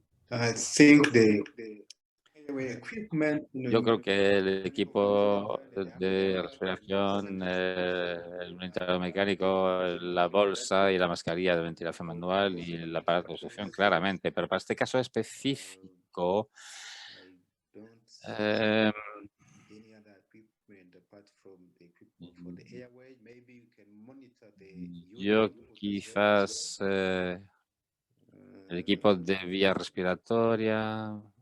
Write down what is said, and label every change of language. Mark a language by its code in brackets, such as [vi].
[en] I think the airway equipment, [es] Yo creo que el equipo de respiración, el ventilador mecánico, la bolsa y la mascarilla de ventilación manual y el aparato de succión, claramente. Pero para este caso específico, [en] I don't see eh, any other equipment apart from the equipment for the airway. Maybe you can monitor the [es] yo [en] unit of [es] quizás el equipo de vía respiratoria,